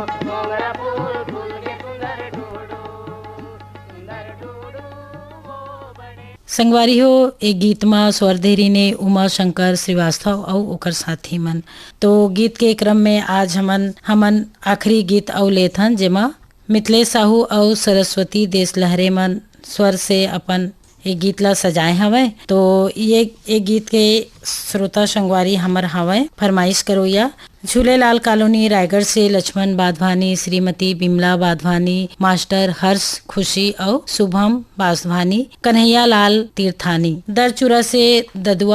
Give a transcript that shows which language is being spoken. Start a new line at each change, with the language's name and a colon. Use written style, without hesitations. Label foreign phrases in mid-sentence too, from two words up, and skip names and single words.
Chhattisgarhi: मोंगरा फूल फूल के सुंदर ढूढ़ू, सुंदर ढूढ़ू बड़े। संगवारी हो एक गीत में स्वरधेरी ने उमा शंकर श्रीवास्तव और ओकर साथी मन। तो गीत के क्रम में आज हमन आखिरी गीत और लेथन जेमा मिथिलेश साहू और सरस्वती देश लहरे मन स्वर से अपन ये गीत ला सजाए हवे। तो ये गीत के श्रोता संगवारी हमर हवे फरमाइश करो या झूलेलाल कॉलोनी रायगढ़ से लक्ष्मण बाधवानी, श्रीमती बिमला बाधवानी, मास्टर हर्ष खुशी और शुभम बाधवानी, कन्हैया लाल तीर्थानी, दरचूरा से ददुआ